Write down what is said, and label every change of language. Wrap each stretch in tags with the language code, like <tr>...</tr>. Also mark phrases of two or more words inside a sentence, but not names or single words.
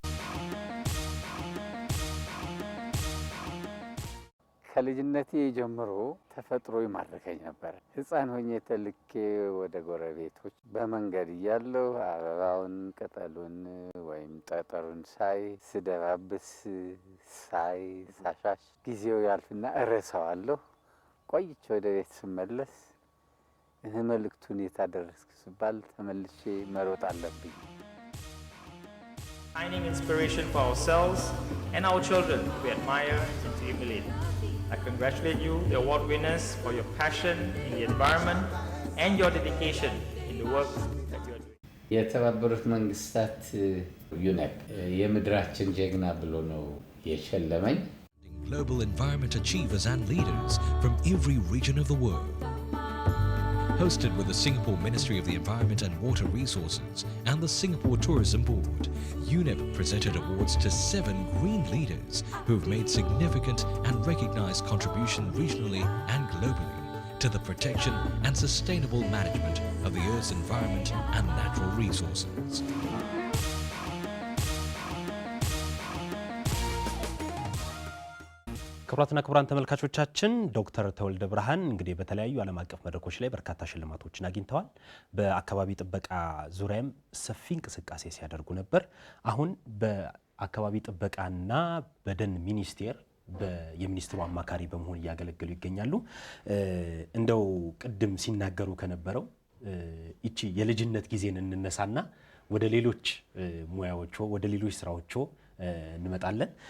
<am>ከልጅነቴ ጀምሮ ተፈጥሮ ይማርከኝ ነበር። ሕፃን ሆኜ ተልኬ ወደ ጎረቤቶች በመንገድ እያለሁ አበባውን፣ ቅጠሉን ወይም ጠጠሩን ሳይ ስደባብስ ሳይ ሳሻሽ ጊዜው ያልፍና እረሳዋለሁ። ቆይቼ ወደ ቤት ስመለስ መልእክቱን የታደረስክ ስባል ተመልሼ መሮጥ አለብኝ።</am> <en>Finding inspiration for ourselves and our children we admire and to emulate. I congratulate you, the award winners, for your passion in the environment and your dedication in the work that you are doing.</en> <am>የተባበሩት መንግስታት ዩኔፕ የምድራችን ጀግና ብሎ ነው የሸለመኝ።</am> <en>Global environment achievers and leaders from every region of the world. Hosted with the Singapore Ministry of the Environment and Water Resources and the Singapore Tourism Board, UNEP presented awards to 7 green leaders who have made significant and recognized contribution regionally and globally to the protection and sustainable management of the Earth's environment and natural resources.</en> <am>ክቡራትና ክቡራን ተመልካቾቻችን ዶክተር ተወልደ ብርሃን እንግዲህ በተለያዩ ዓለም አቀፍ መድረኮች ላይ በርካታ ሽልማቶችን አግኝተዋል። በአካባቢ ጥበቃ ዙሪያም ሰፊ እንቅስቃሴ ሲያደርጉ ነበር። አሁን በአካባቢ ጥበቃና በደን ሚኒስቴር የሚኒስትሩ አማካሪ በመሆን እያገለገሉ ይገኛሉ። እንደው ቅድም ሲናገሩ ከነበረው እቺ የልጅነት ጊዜን እንነሳና ወደ ሌሎች ሙያዎቹ ወደ ሌሎች ስራዎቹ እንመጣለን።</am>